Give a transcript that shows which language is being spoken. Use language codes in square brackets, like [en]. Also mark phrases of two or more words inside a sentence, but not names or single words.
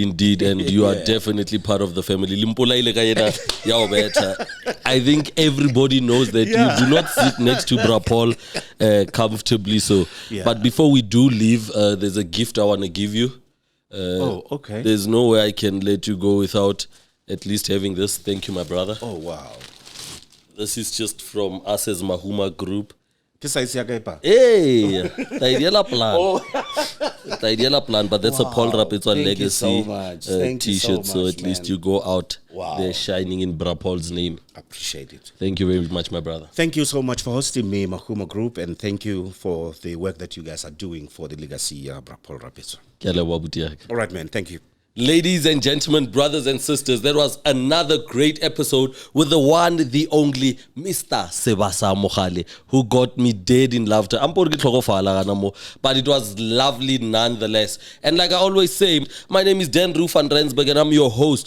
[en] And you are definitely part of the family. I think everybody knows that you do not sit next to Bra Paul comfortably. So, but before we do leave, there's a gift I want to give you. Okay. There's no way I can let you go without at least having this. Thank you, my brother. Oh, wow. This is just from us as Mahuma Group. [st] Ke size ya kae pa? [en] Hey, the ideal plan. The ideal plan, but that's a Paul Rapetsoa Thank you so Legacy much. Thank you so t-shirt, so much, at least man. you go out Wow. there shining in Bra Paul's name. Appreciate it. Thank you very much, my brother. Thank you so much for hosting me, Mahuma Group, and thank you for the work that you guys are doing for the legacy Paul Rapetsoa. [st] Ke a leboha abuti ya ka. [en] All right, man. Thank you. Ladies and gentlemen, brothers and sisters, that was another great episode with the one, the only Mr. Sebasa Mogale, who got me dead in laughter. But it was lovely nonetheless. And like I always say, my name is Dan Roof van Rensburg and I'm your host.